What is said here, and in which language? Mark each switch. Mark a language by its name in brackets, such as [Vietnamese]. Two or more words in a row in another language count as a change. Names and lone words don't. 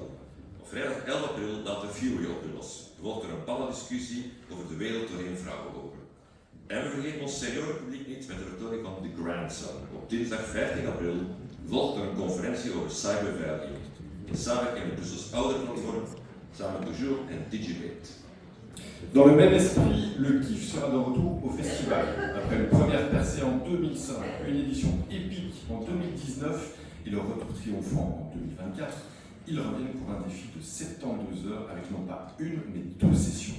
[Dutch] Op vrijdag 11 april laat de Fury op u los, gevolgd door een paneldiscussie over de wereld doorheen vrouwenogen. En we vergeten ons seniorenpubliek niet met de vertoning van The Grandson. Op dinsdag 15 april volgt er een conferentie over cyberveiligheid in samenwerking met Brussels Ouderplatform, samen met Toujours en Digibate. [French] Dans le même esprit, le KIF sera de retour au festival. Après une première percée en 2005, une édition épique en 2019 et le retour triomphant en 2024, ils reviennent pour un défi de 72 heures avec non pas une mais 2 sessions.